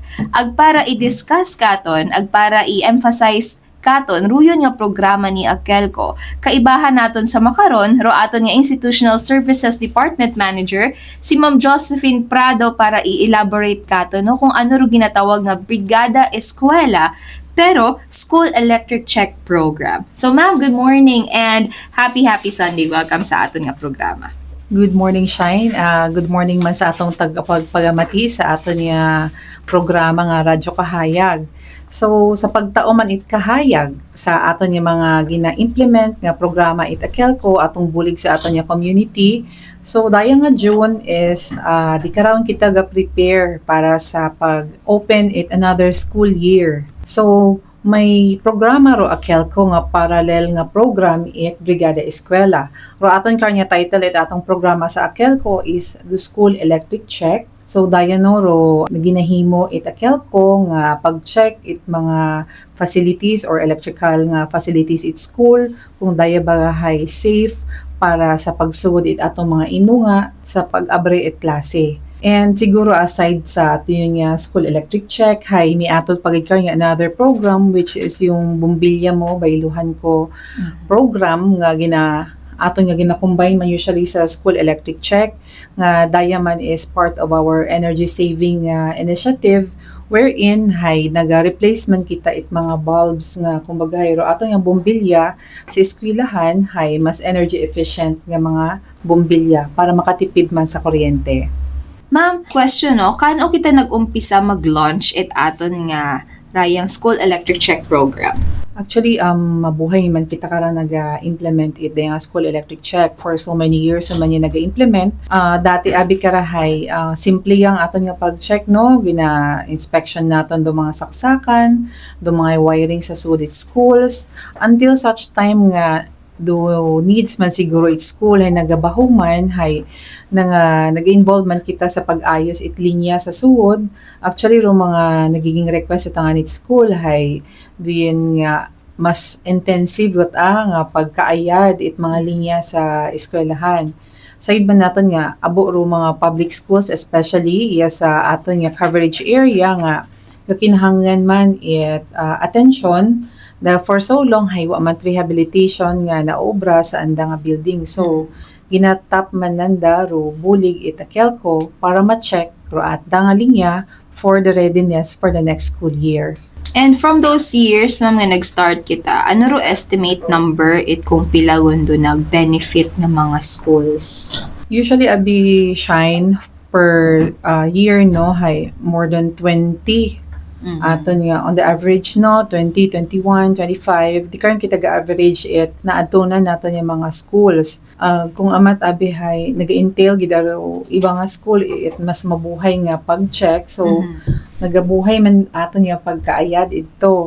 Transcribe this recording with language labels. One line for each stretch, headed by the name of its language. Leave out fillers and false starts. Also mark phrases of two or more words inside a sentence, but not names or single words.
Aklanon: Ag para i-discuss katon, ag para i-emphasize katon ruyon nga programa ni Akelco. Kaibahan naton sa makaron ro aton nga
English: Institutional Services Department Manager
Aklanon: si Ma'am Josephine Prado para i-elaborate katon no kung ano ro ginatawag nga Brigada Eskwela pero School Electric Check Program.
English: So ma'am, good morning and happy Sunday.
Aklanon: Welcome sa aton nga programa.
English: Good morning, Shine. Good morning
Aklanon: man sa atong tagapagpagamati sa aton nga programa nga Radyo Kahayag. So sa pagtao man it kahayag sa aton nga mga gina-implement nga programa it Akelco atong bulig sa aton nga community. So dayang nga June is di karon kita ga prepare para sa pag-open it
English: another school year.
Aklanon: So may programa ro Akelco nga parallel nga program it Brigada Eskwela. Ro aton kanya title it atong programa sa Akelco is
English: the School Electric Check.
Aklanon: So dayan ro ginahimo it Akelco nga pag-check it mga facilities or electrical nga facilities it school kung daya ba hay safe para sa pagsugod it atong mga inunga sa pag-abre it klase. And siguro aside sa ato yung school electric check, hay miatod pagikar nga
English: another program which is
Aklanon: yung Bumbilya Mo Bayluhan Ko program nga aton nga gina-combine man usually sa school electric check nga dayaman
English: is part of our energy saving initiative wherein
Aklanon: hay naga-replacement kita it mga bulbs nga kumbaga ro aton nga bombilya sa eskwelahan hay mas
English: energy efficient
Aklanon: nga mga bombilya para makatipid man sa kuryente. Ma'am, question no, kano kita nag-umpisa mag-launch it aton nga rayang School Electric Check Program? Actually, mabuhay man kita karang nag-implement it yung School Electric Check
English: for so many years
Aklanon: naman yung nag-implement. Dati abi karahay, simple yung aton nga pag-check, no? Gina-inspection naton do mga saksakan, do mga wiring sa sudit schools,
English: until such time
Aklanon: nga do needs man siguro it school ay nagabahuman hay nag-involve man kita sa pag-ayos it linya sa suod. Actually ro mga nagiging request sa tangan it school hay diyan nga mas intensive nga pagkaayad it mga linya sa eskwelahan. Side man naton nga abo ro mga
English: public schools
Aklanon: especially sa aton nga
English: coverage area
Aklanon: nga kakinahanglan man it attention na
English: for so long
Aklanon: hay wa man rehabilitation nga naobra sa anda nga building. So ginatap man nanda ro bulig it Akelco para ma-check ro at nga linya
English: for the readiness for the next school year. And from those years
Aklanon: na nga nag-start kita, ano ro
English: estimate number
Aklanon: it kung pila gundo nag-benefit ng mga schools? Usually abi Shine per year no hay
English: more than 20
Aklanon: ato niya
English: on the average
Aklanon: no 20, 21, 25 di karon kita ga-average it na adtunan nato niya mga schools. Kung amat abi hay naga-entail gid aro iba nga school it mas mabuhay nga pag-check so nagabuhay man ato niya pagkaayad ito.